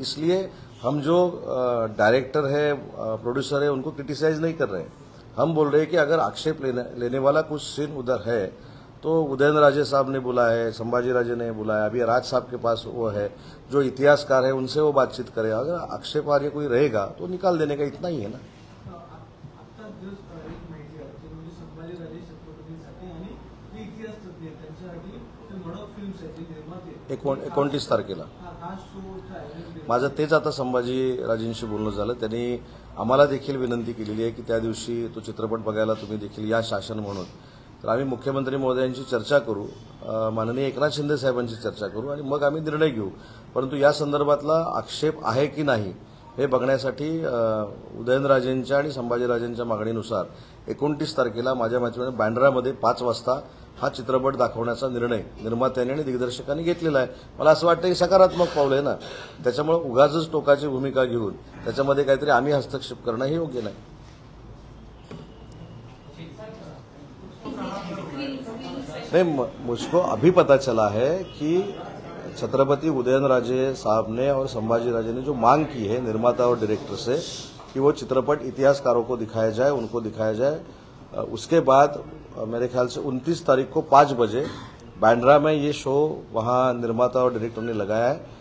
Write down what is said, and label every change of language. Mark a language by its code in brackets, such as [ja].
[hi] इसलिए हम जो डायरेक्टर है, प्रोड्यूसर है, उनको क्रिटिसाइज नहीं कर रहे हैं। हम बोल रहे हैं कि अगर आक्षेप लेने वाला कुछ सीन उधर है तो उदयन राजे साहब ने बुलाया है, संभाजी राजे ने बुलाया, अभी राज साहब के पास वो है जो इतिहासकार है, उनसे वो बातचीत करे। अगर आक्षेपार्ह कोई रहेगा तो निकाल देने का इतना ही है ना। [mr] आता दिवस एक माहिती आहे की म्हणजे संभाजी राजे छत्रपतींसाठी आणि जे इतिहास तज्ञ आहेत त्यांच्यासाठी ते मडक फिल्म्स आहेत, जे निर्माते 29 तारखेला हा शो आहे। माझं तेच आता संभाजी राजेंशी बोलणं झालं। त्यांनी आम्हाला देखील विनंती केलेली आहे की त्या दिवशी तो चित्रपट बघायला तुम्ही देखील या शासन म्हणून। तर आम्ही मुख्यमंत्री महोदयांची चर्चा करू, माननीय एकनाथ शिंदे साहेबांची चर्चा करू आणि मग आम्ही निर्णय घेऊ। परंतु या संदर्भातला आक्षेप आहे की नाही हे बघण्यासाठी उदयनराजेंच्या आणि संभाजीराजेंच्या मागणीनुसार 29 तारखेला माझ्या माहितीने बँड्रामध्ये 5 वाजता हा चित्रपट दाखवण्याचा निर्णय निर्मात्यांनी आणि दिग्दर्शकांनी घेतलेला आहे। मला असं वाटतं की सकारात्मक पाऊल आहे ना, त्याच्यामुळे उगाचच टोकाची भूमिका घेऊन त्याच्यामध्ये काहीतरी आम्ही हस्तक्षेप करणं हे योग्य नाही। [hi] नहीं, मुझको अभी पता चला है कि छत्रपति उदयनराजे साहब ने और संभाजी राजे ने जो मांग की है निर्माता और डायरेक्टर से कि वो चित्रपट इतिहासकारों को दिखाया जाए, उनको दिखाया जाए। उसके बाद मेरे ख्याल से 29 तारीख को 5 बजे बांद्रा में ये शो वहाँ निर्माता और डायरेक्टर ने लगाया है।